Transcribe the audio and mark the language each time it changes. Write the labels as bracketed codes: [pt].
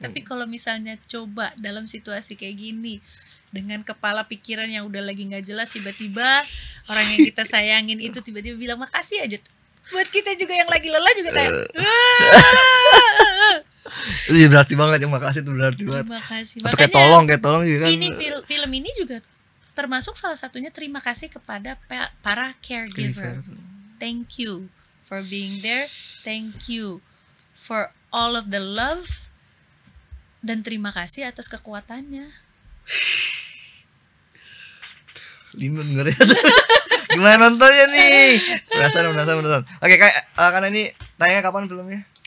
[id] Tapi kalau misalnya coba dalam situasi kayak gini, dengan kepala pikiran yang udah lagi nggak jelas, tiba-tiba orang yang kita sayangin itu tiba-tiba bilang makasih aja. Buat kita juga yang lagi lelah juga kayak itu berarti banget, yang makasih itu berarti banget. Makasih. Atau kayak tolong juga kan. Ini film ini juga termasuk salah satunya terima kasih kepada para caregiver. [en] Thank you for being there. Thank you for all of the love, [id] dan terima kasih atas kekuatannya. Limun denger ya. Gimana nontonnya nih? Penasaran. Oke, karena ini tayangnya kapan filmnya?